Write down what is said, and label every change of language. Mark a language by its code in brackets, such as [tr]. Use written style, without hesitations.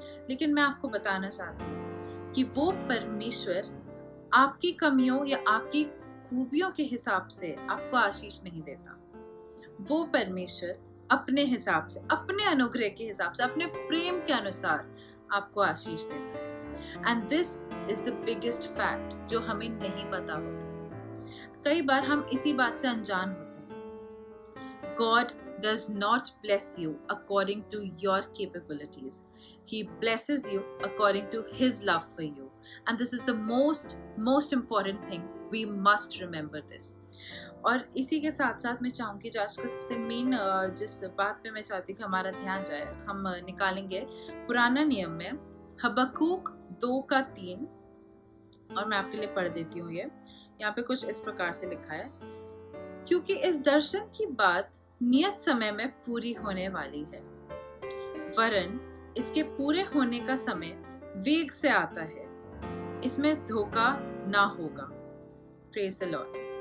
[hi] लेकिन मैं आपको बताना चाहती हूँ कि वो परमेश्वर आपकी कमियों या आपकी खूबियों के हिसाब से आपको आशीष नहीं देता। वो परमेश्वर अपने हिसाब से, अपने अनुग्रह के हिसाब से, अपने प्रेम के अनुसार आपको आशीष देता है। [en] and this is the biggest fact [hi] जो हमें नहीं पता होता। कई बार हम इसी बात से अनजान होते हैं। [en] God does not bless you according to your capabilities. He blesses you according to His love for you. And this is the most important thing. We must remember this. [hi] और इसी के साथ साथ मैं चाहूँगी जो आज का सबसे मेन जिस बात पे मैं चाहती हूँ कि हमारा ध्यान जाए, हम निकालेंगे पुराना नियम में हबक्कूक 2:3, और मैं आपके लिए पढ़ देती हूँ। ये यहाँ पे कुछ इस प्रकार से लिखा है, क्योंकि इस दर्शन की बात नियत समय में पूरी होने वाली है, वरन इसके पूरे होने का समय वेग से आता है, इसमें धोखा ना होगा। [en] Praise the lord.